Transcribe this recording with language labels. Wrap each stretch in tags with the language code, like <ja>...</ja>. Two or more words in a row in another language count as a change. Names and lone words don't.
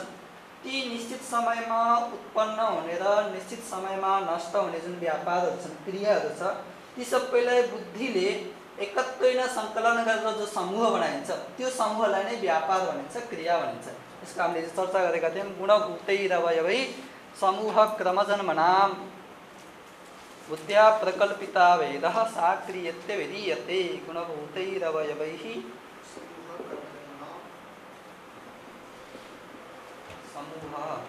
<ne>ती निश्चित समयमा उत्पन्न हुने र निश्चित समयमा नष्ट हुने जुन व्यापारहरू छन्, क्रियाहरू छ, ती सबैलाई बुद्धिले एकत्रित सङ्कलन गरेर जो समूह बनाइन्छ त्यो समूहलाई नै व्यापार भनिन्छ, क्रिया भनिन्छ। यसको हामीले चर्चा गरेका थियौँ।</ne> <sa>गुणभूतैरवयवै समूह क्रमजन्मनाम बुद्ध्या प्रकल्पिता वेदः सा क्रियते विधीयते। गुणभूतैरवयवैः समूह</sa>